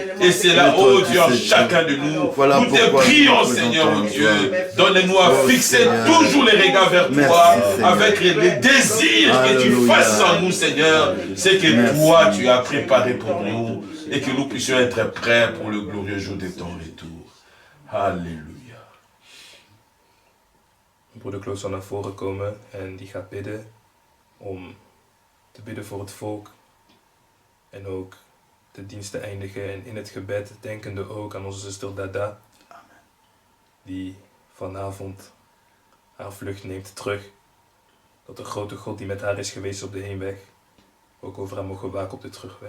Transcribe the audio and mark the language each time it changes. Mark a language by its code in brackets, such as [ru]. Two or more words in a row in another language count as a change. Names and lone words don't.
[fr] Et c'est là, oh Dieu, en chacun de nous. Nous te prions, Seigneur, oh Dieu. Donne-nous à fixer toujours les regards vers toi, avec les désirs que tu fasses en nous, Seigneur. C'est que toi, tu as préparé pour nous. Et que nous puissions être prêts pour le glorieux jour de ton retour. Alléluia. [nl] Broeder Kloos zal naar voren komen en die gaat bidden om te bidden voor het volk en ook de dienst te eindigen en in het gebed denkende ook aan onze zuster Dada die vanavond haar vlucht neemt terug, dat de grote God die met haar is geweest op de heenweg ook over haar mogen waken op de terugweg.